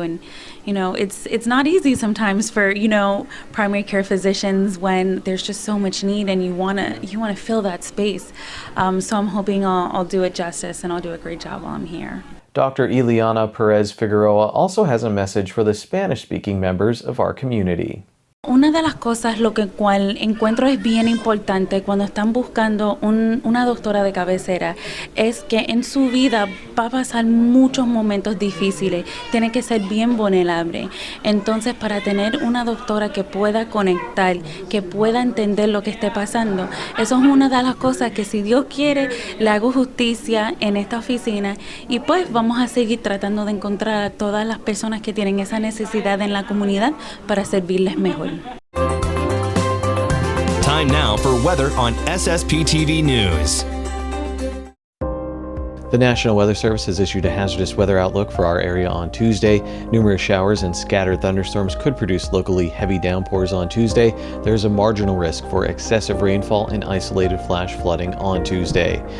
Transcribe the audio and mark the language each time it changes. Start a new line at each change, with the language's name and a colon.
English: And it's not easy sometimes for primary care physicians when there's just so much need and you want to fill that space. So I'm hoping I'll do it justice and I'll do a great job while I'm here. Dr. Ileana Perez Figueroa also has a message for the Spanish-speaking members of our community.
Spanish: Una de las cosas lo que cual encuentro es bien importante cuando están buscando una doctora de cabecera es que en su vida va a pasar muchos momentos difíciles, tiene que ser bien vulnerable. Entonces, para tener una doctora que pueda conectar, que pueda entender lo que esté pasando, eso es una de las cosas que, si Dios quiere, le hago justicia en esta oficina, y pues vamos a seguir tratando de encontrar a todas las personas que tienen esa necesidad en la comunidad para servirles mejor.
English: Time now for weather on SSPTV News. The National Weather Service has issued a hazardous weather outlook for our area on Tuesday. Numerous showers and scattered thunderstorms could produce locally heavy downpours on Tuesday. There is a marginal risk for excessive rainfall and isolated flash flooding on Tuesday.